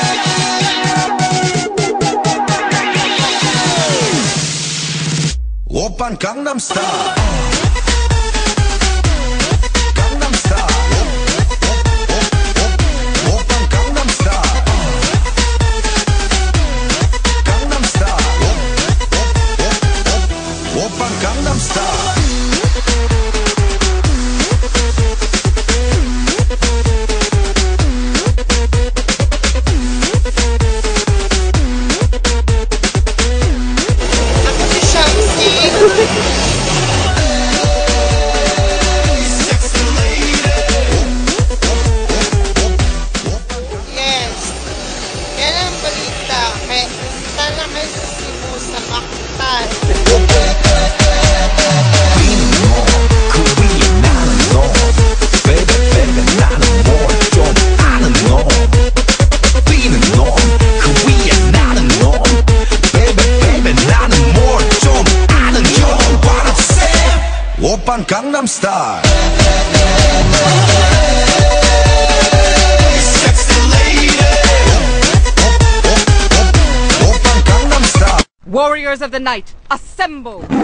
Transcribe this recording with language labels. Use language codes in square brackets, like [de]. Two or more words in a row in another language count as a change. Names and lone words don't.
[ko] 오빤 강남스타일 오빤 강남스타일 오빤 강남스타일 [tl] Ako si Shamsi. [en] Sexy lady Yes. [tl] Yan ang balita. Kaya punta na kayo sa Cebu sa Mactan. [ko] 그 위에 나는 너 [en] Baby baby [ko] 나는 뭘 좀 아는 너 뛰는 놈그 위에 나는 너 [en] Baby baby [ko] 나는 뭘 좀 아는 너 [en] What I'm saying [ko] 오빤 강남스타일 [en] Sexy lady [ko] 오빤 강남스타일 [en] Warriors of the night, assemble!